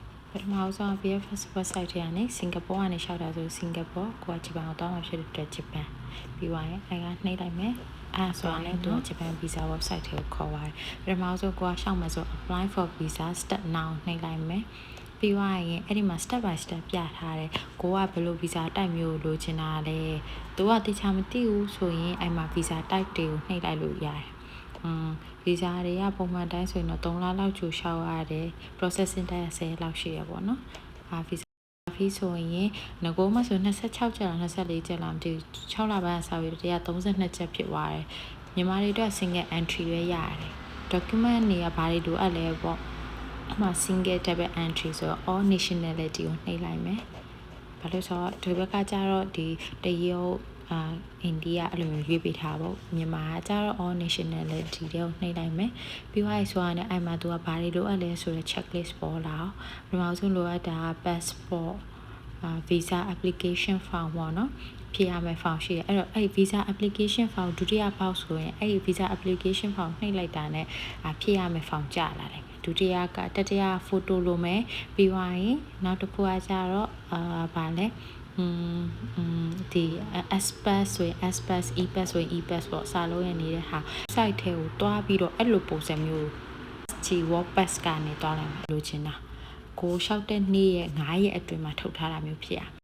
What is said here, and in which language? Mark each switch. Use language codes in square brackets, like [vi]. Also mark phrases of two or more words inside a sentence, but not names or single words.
[my] ပထမဆုံး BFS website ထဲကနေစင်ကာပူကနေရှောက်တာဆိုစင်ကာပူကိုကဂျပန်ကိုတောင်းမှာဖြစ်တဲ့အတွက်ဂျပန်ပြီးသွားရင်အဲကနှိပ်လိုက်မယ်ဆိုတာနဲ့သူကဂျပန် [en] visa website [my] ထဲကိုခေါ်ပါတယ်ပထမဆုံးကိုကရှောက်မယ်ဆို [en] apply for visa step now [my] နှိပ်လိုက်မယ်ပြီးသွားရင်အဲ့ဒီမှာ [en] step by step [my] ပြထားတယ်ကိုကဘယ်လို [en] visa type [my] မျိုးလိုချင်တာလဲသူ ကတိကျမသိဘူးဆိုရင်အဲ့မှာ [en] visa type [my] တွေကိုနှိပ်လိုက်လို့ရတယ်visa တွေကပုံမှန်တိုင်းဆိုရင်တော့3လလောက်ကြိုလျှောက်ရတယ် [en] processing time [my] 10 လောက်ရှိရပေါ့နော် [en] visa fee [my] ဆိုရင်ငကိုမှဆို26ကျပ်လား24ကျပ်လားမသိဘူး6လပိုင်းစာပြီး132ကျပ်ဖြစ်သွားတယ် မြန်မာတွေအတွက် [en] single entry [my] ပဲရတယ် document တွေကဘာတွေလိုအပ်လဲပေါ့အမှ [en] single double entry [my] ဆိုတော့ [en] all nationality [my] ကိုနှိပ်လိုက်မယ်ဘာလို့ဆိုတော့ဒီဘက်ကကျတော့ဒီတရုတ်အိန္ဒိယအဲ့လိုမျိုးရွေးပေး ထားပေါ့မြန်မာကကျတော့ [en] all nationality [my] တွေကိုနှိပ်လိုက်မယ်ပြီးသွားပြီဆိုရင်အဲ့မှာသူကဘာတွေလိုအပ်လဲဆိုတော့ checklist ပေါ်လာအောင်ပထမဆုံးလိုအ ပ်တာ [en] passport visa application form [my] ပေါ့နော်ဖြည့်ရမယ့် form ရှိတယ်အဲ့တော့အဲ့ [en] visa application form [my] ဒုတိယပေါက်ဆိုရင်အဲ့ visa [en] application form [my] နှိပ်လိုက်တာနဲ့ဖြည့်ရမယ့် form ကျလာတယ်ဒုတိယကတတိယ photo လိုမယ်ပြီးသွားရင်နောက်တစ်ခုကကျတော့ဗာလဲဒီ express ဆိုရင် [en] express e-pass [my] ဆိုရင် e-pass ပေါ့စာလုံးရနေတဲ့ဟာ site ထဲကိုတွားပြီးတော့အဲ့လိုပုံစံမျိုး World Pass ကနေတွားလိုက်မယ်လိုချင်တာကိုလျှောက်တဲ့နေ့ရဲ့9ရက်အတွင်းမှာထုတ်ထားတာမျိုးဖြစ်ရ